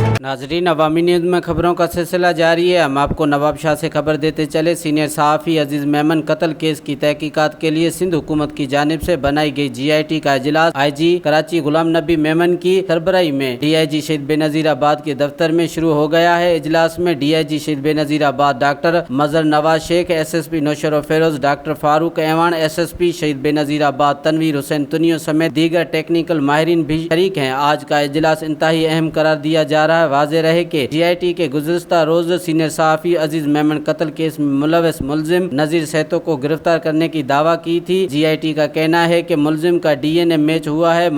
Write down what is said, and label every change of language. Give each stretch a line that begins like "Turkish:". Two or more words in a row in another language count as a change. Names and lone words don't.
Urdu: ناظرین، عوامی نیوز میں خبروں کا سلسلہ جاری ہے۔ ہم آپ کو نواب شاہ سے خبر دیتے چلے. سینئر صحافی عزیز میمن قتل کیس کی تحقیقات کے لیے سندھ حکومت کی جانب سے بنائی گئی GIT کا اجلاس IG کراچی غلام نبی میمن کی سربراہی میں DIG شہید بینظیر آباد کے دفتر میں شروع ہو گیا ہے. اجلاس میں DIG شہید بینظیر آباد ڈاکٹر مظہر نواز شیخ، SSP نوشر فیروز، ڈاکٹر فاروق اعوان، SSP شہید بینظیر آباد تنویر حسین تنیو سمیت دیگر ٹیکنیکل ماہرین بھی شریک ہیں. آج کا اجلاس انتہائی اہم قرار دیا جا رہا ہے۔ واضح رہے کہ GIT کے گزشتہ روز سینئر صحافی عزیز میمن قتل کیس میں ملوث ملزم نذیر سیتو کو گرفتار کرنے کی دعوی کی تھی. GIT کا کہنا ہے کہ ملزم کا DNA میچ ہوا ہے.